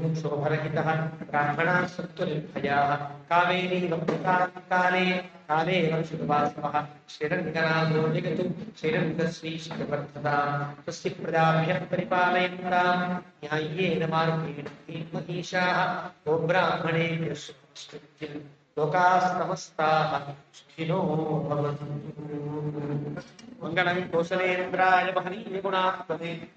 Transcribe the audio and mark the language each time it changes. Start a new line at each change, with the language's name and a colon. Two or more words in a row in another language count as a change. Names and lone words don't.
Sanskrit: శోభరహితః బ్రాహ్మణాः సత్తు నిర్భయాः కావేరీ వక్తాకాలే కాలే వర్షువాసవః శ్రీరంగనాథో జగతు శ్రీరంగశ్రీశిఖవర్ధతాం స్వస్తి ప్రజాభ్యః పరిపాలయంతాం న్యాయ్యేన మార్గేణ మహిషాః గో బ్రాహ్మణేభ్యः శుభమస్తు లోకాः సమస్తాః సుఖినో భవంతు. మంగళం కౌసలేంద్రాయ మహనీయ గుణాత్మనే